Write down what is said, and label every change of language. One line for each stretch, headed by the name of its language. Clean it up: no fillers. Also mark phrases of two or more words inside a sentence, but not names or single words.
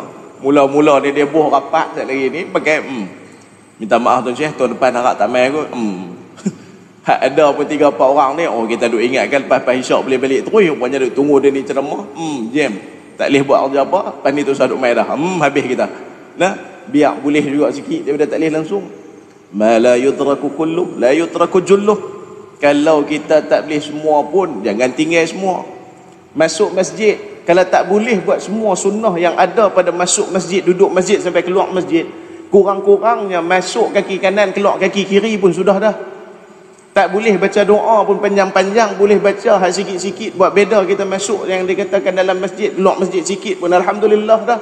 Malay: Mula-mula dia boh rapat sekali lagi ni pakai minta maaf tuan Syekh, tahun depan harap tak main kot. Hak ada pun 3-4 orang ni, kita duk ingatkan lepas isyak boleh balik terus, rupanya duk tunggu dia ni ceramah. Jam. Tak boleh buat kerja apa, lepas ni tu saduk main dah. Habis kita. Nah, biar boleh juga sikit daripada tak boleh langsung.
Arabic: ما لا يدرك كله، لا يدرك جله.
Malay: Kalau kita tak boleh semua pun, jangan tinggal semua. Masuk masjid, kalau tak boleh buat semua sunnah yang ada pada masuk masjid, duduk masjid sampai keluar masjid, kurang-kurangnya masuk kaki kanan, keluar kaki kiri pun sudah dah. Tak boleh baca doa pun panjang-panjang, boleh baca hak sikit-sikit, buat beda kita masuk yang dikatakan dalam masjid, keluar masjid sikit pun alhamdulillah dah.